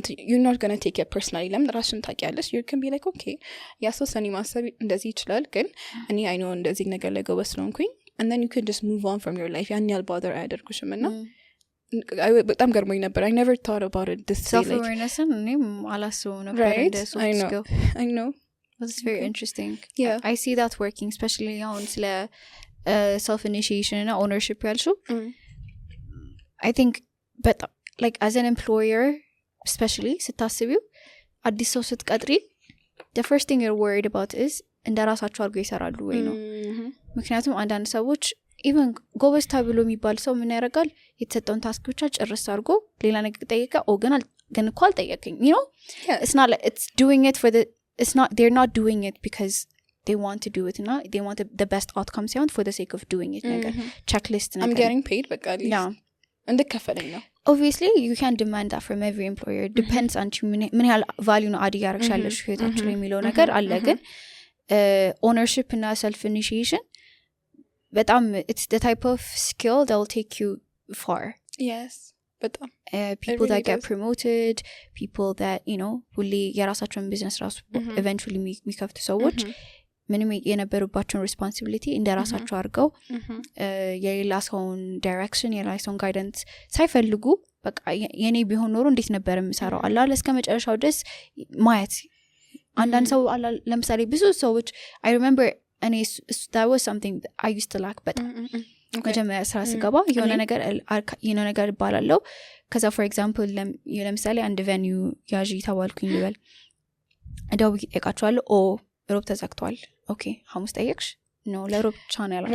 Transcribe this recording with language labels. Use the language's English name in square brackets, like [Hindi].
[English] you're not going to take it personally ለምን ራስሽን ታውቂያለሽ you can be like okay ያሰው ሰኒ ማሰብ እንደዚህ ይችላል ግን እኔ I know እንደዚህ ነገር ላይ ጎበዝ ስለሆንኩኝ and then you can just move on from your life ያን ያህል bother አያደርጉሽም እና በጣም ገርሞኝ ነበር I never thought about it this way [Amharic] self-awareness እኔም አላስበው ነበር እንደ soft skill [English] I know that's very interesting I see that working especially አሁን ስለ self-initiation and ownership ያልሽው I think but like as an employer especially ስታስቢው አዲስ ሰው ስትቀጥሪ the first thing you're worried about is እንደራሳቸው አድርገው ይሰራሉ ወይ ነው ምክንያቱም አንዳንድ ሰዎች even ጎበዝ ተብሎ የሚባል ሰው ምን ያደርጋል የተሰጠውን ታስክ ብቻ ጨርስ አድርጎ ሌላ ነገር ጠይቀ ግን እኮ አልጠየቀኝ you know it's not like it's doing it for the it's not they're not doing it because they want to do it and they want the best outcome sound for the sake of doing it ነገር checklist ነገር I'm getting paid በቃ እንደከፈለኝ ነው obviously you can demand that from every employer depends on ምን ያህል value ነው አድ ያረጋሻለሽ ህይወታችሁ ላይ የሚለው ነገር አለ ግን ownership እና self initiation በጣም it's the type of skill that will take you far yes በጣም people really that get promoted people that you know ሁሌ የራሳቸውን ቢዝነስ ራሱ eventually የሚከፍቱ ሰዎች ምንም የነበሩባቸውን responsibility እንደራሳቸው አድርገው [Amharic] የሌላ ሰውን direction የሌላ ሰውን guidance ሳይፈልጉ በቃ የኔ ቢሆን ኖሮ እንዴት ነበር የምሰራው አላለ እስከ መጨረሻው ድረስ ማየት አንዳንድ ሰው ለምሳሌ ብዙ ሰዎች I remember and that was something that I used to lack but መጀመሪያ ስራ ስገባ የሆነ ነገር ባላለው ከዛ for example ለምሳሌ አንድ venue ያዢ ተባልኩኝ ልበል ደውዬ ጠይቃቸዋለሁ ሮብ ተዘግቷል ኦኬ ሐሙስ ጠየቅሽ no ለሮብ ቻናል